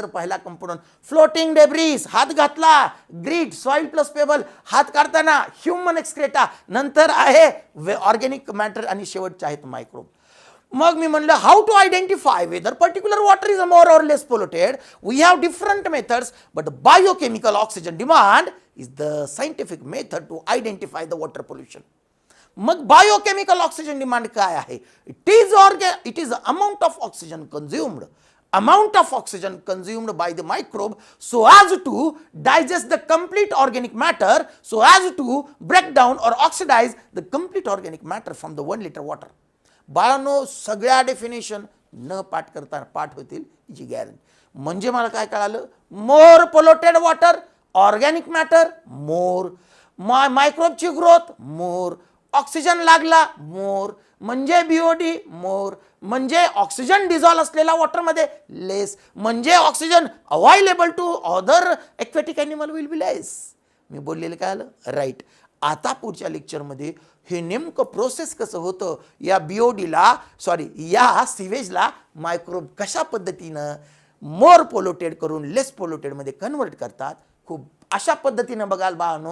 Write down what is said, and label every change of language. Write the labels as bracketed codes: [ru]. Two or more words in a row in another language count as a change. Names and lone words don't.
[en] पहिला component floating debris, [mr] हात घातला, [en] ग्रीट, soil plus pebble, [mr] हात काढताना [en] human excreta, [mr] नंतर आहे [en] organic matter [mr] आणि शेवटचे आहेत [en] मायक्रोब. [mr] मग मी म्हणलं [en] how to identify whether particular water is more or less polluted. we have different methods but biochemical oxygen demand is the scientific method to identify the water pollution. [mr] मग [en] biochemical oxygen demand [mr] काय आहे? [en] it is amount of oxygen consumed by the microbe so as to digest the complete organic matter, so as to break down or oxidize the complete organic matter from the 1 liter water. [mr] बाळांनो, सगळ्या डेफिनेशन न पाठ करता पाठ होतील याची गॅरंटी. म्हणजे मला काय कळालं, [en] more polluted water, organic matter more, मायक्रोबची growth more, ऑक्सिजन लागला मोर, म्हणजे BOD more, म्हणजे oxygen dissolve असलेला वॉटरमध्ये लेस, म्हणजे oxygen available to other aquatic animal will be less. [mr] मी बोललेलं काय आलं राईट. आता पुढच्या लेक्चरमध्ये हे नेमकं प्रोसेस कसं होतं, या सिवेजला मायक्रोब कशा पद्धतीनं [en] more polluted [mr] करून लेस पोल्युटेडमध्ये कन्वर्ट करतात, खूप अशा पद्धतीनं बघाल बाळांनो.